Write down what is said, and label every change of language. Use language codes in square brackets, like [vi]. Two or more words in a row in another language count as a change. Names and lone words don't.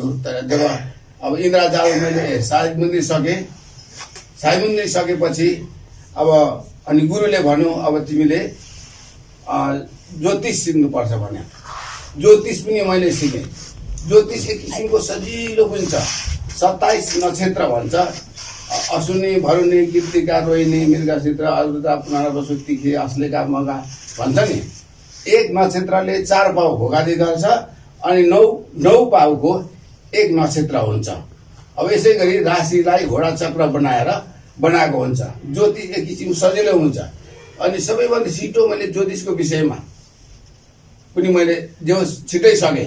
[ne] तर जब अब इन्द्रजाल मैले साई मन्दिर सकेपछि अब अनि गुरुले भन्यो अब तिमीले ज्योतिष सिक्नुपर्छ भन्यो। ज्योतिष पनि मैले सिकेँ। ज्योतिष एक किसिमको सजिलो पनि छ। 27 नक्षत्र भन्छ, अश्विनी, भरुणी, कृत्तिका, रोहिणी, मृगशिर, आरुद्रा, पुनर्वसु, तिथि, अस्लेखा, मघा भन्छ नि। एक नक्षत्रले 4 पाउ भोगादी गर्छ अनि 9 पाउको एक नक्षत्र हुन्छ। अब यसै गरी राशिलाई घोडा चक्र बनाएको हुन्छ। ज्योतिष एक किसिम सजिलो हुन्छ। अनि सबैभन्दा छिटो मैले ज्योतिषको विषयमा पनि मैले जो छिटै सकेँ।